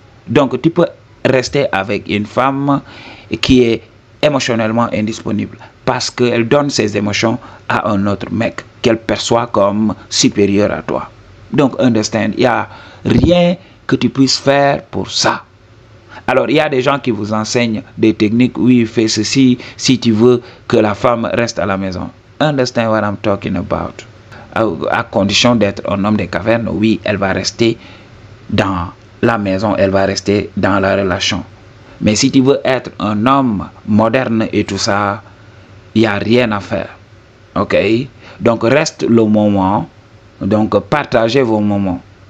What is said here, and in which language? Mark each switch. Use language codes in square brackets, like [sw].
[fr] Donc, tu peux rester avec une femme qui est émotionnellement indisponible parce qu'elle donne ses émotions à un autre mec qu'elle perçoit comme supérieur à toi. Donc, understand, il n'y a rien que tu puisses faire pour ça. Alors, il y a des gens qui vous enseignent des techniques. Oui, fais ceci si tu veux que la femme reste à la maison. [en] Understand what I'm talking about? [fr] À condition d'être un homme des cavernes, oui, elle va rester dans la maison, elle va rester dans la relation. Mais si tu veux être un homme moderne et tout ça, il n'y a rien à faire. OK? Donc, reste le moment. Donc, partagez vos moments.